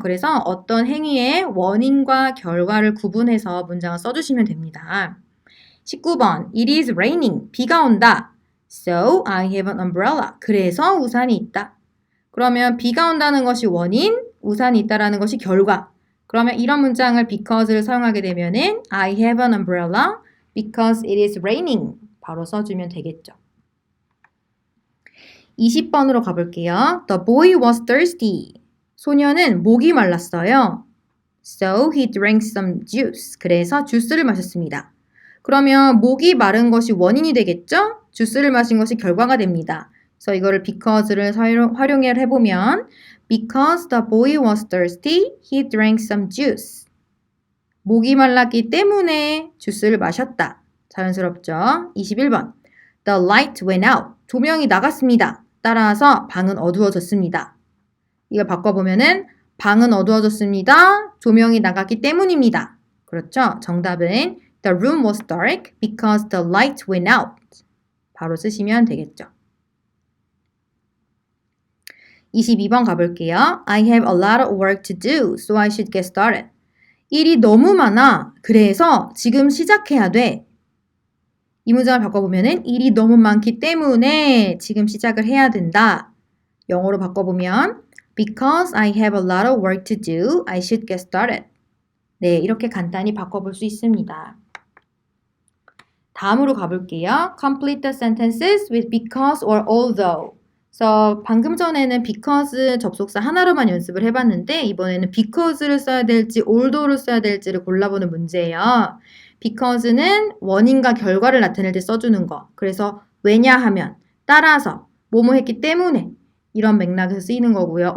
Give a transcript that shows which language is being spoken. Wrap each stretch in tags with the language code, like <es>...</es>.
<ko>그래서 어떤 행위의 원인과 결과를 구분해서 문장을 써주시면 됩니다.</ko> <en>19번 It is raining.</en> <ko>비가 온다.</ko> <en>So I have an umbrella.</en> <ko>그래서 우산이 있다. 그러면 비가 온다는 것이 원인, 우산이 있다라는 것이 결과. 그러면 이런 문장을 because를 사용하게 되면은</ko> <en>I have an umbrella because it is raining.</en> <ko>바로 써주면 되겠죠. 20번으로 가볼게요.</ko> <en>The boy was thirsty.</en> <ko>소녀는 목이 말랐어요.</ko> <en>So he drank some juice.</en> <ko>그래서 주스를 마셨습니다. 그러면 목이 마른 것이 원인이 되겠죠? 주스를 마신 것이 결과가 됩니다. 그래서 이거를 because를 활용을 해보면</ko> <en>Because the boy was thirsty, he drank some juice.</en> <ko>목이 말랐기 때문에 주스를 마셨다. 자연스럽죠? 21번</ko> <en>The light went out.</en> <ko>조명이 나갔습니다. 따라서 방은 어두워졌습니다. 이걸 바꿔보면은 방은 어두워졌습니다. 조명이 나갔기 때문입니다. 그렇죠? 정답은</ko> <en>The room was dark because the light went out.</en> <ko>바로 쓰시면 되겠죠. 22번 가볼게요.</ko> <en>I have a lot of work to do, so I should get started.</en> <ko>일이 너무 많아. 그래서 지금 시작해야 돼. 이 문장을 바꿔보면은 일이 너무 많기 때문에 지금 시작을 해야 된다. 영어로 바꿔보면</ko> <en>Because I have a lot of work to do, I should get started.</en> <ko>네, 이렇게 간단히 바꿔볼 수 있습니다. 다음으로 가볼게요.</ko> <en>Complete the sentences with because or although.</en> <ko>그래서 방금 전에는 because 접속사 하나로만 연습을 해봤는데 이번에는 because를 써야 될지 although를 써야 될지를 골라보는 문제예요. because는 원인과 결과를 나타낼 때 써주는 거. 그래서 왜냐하면, 따라서, 뭐뭐 했기 때문에 이런 맥락에서 쓰이는 거고요.</ko>